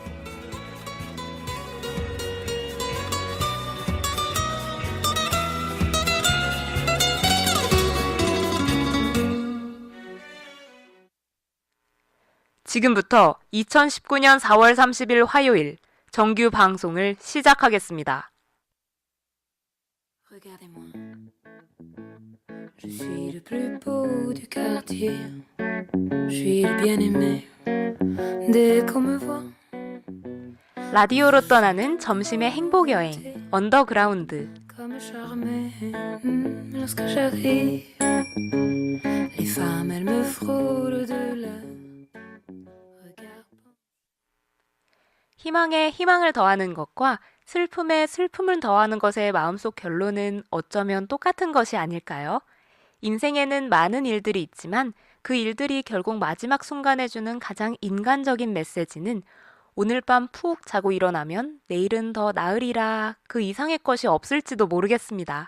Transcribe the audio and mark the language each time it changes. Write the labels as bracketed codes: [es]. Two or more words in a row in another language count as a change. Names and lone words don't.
[ko] 지금부터 2019년 4월 30일 화요일 정규 방송을 시작하겠습니다. [fr] Regardez-moi, je suis le plus beau du quartier, je suis le bien-aimé, dès qu'on me voit. [ko] 라디오로 떠나는 점심의 행복 여행 언더그라운드. [fr] Comme charmé, lorsque j'arrive, les femmes elles me frôlent de leur regard. [ko] 희망에 희망을 더하는 것과 슬픔에 슬픔을 더하는 것의 마음속 결론은 어쩌면 똑같은 것이 아닐까요? 인생에는 많은 일들이 있지만 그 일들이 결국 마지막 순간에 주는 가장 인간적인 메시지는 오늘 밤 푹 자고 일어나면 내일은 더 나으리라 그 이상의 것이 없을지도 모르겠습니다.